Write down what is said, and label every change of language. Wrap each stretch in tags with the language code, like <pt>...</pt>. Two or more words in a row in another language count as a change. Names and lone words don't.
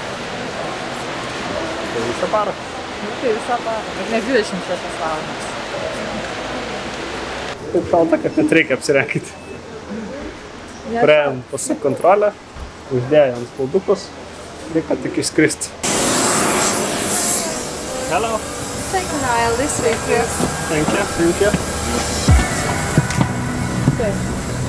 <lt>Tai visą parą. Tai visą parą, bet ne 26 valandas. Taip šalta, kad net reikia apsirengti. Praėjom pasų kontrolę, uždėjo ant spaudukus, reikia tik išskristi.</lt> <en>Hello. Take an aisle this week, yes. Thank you. Okay.</en>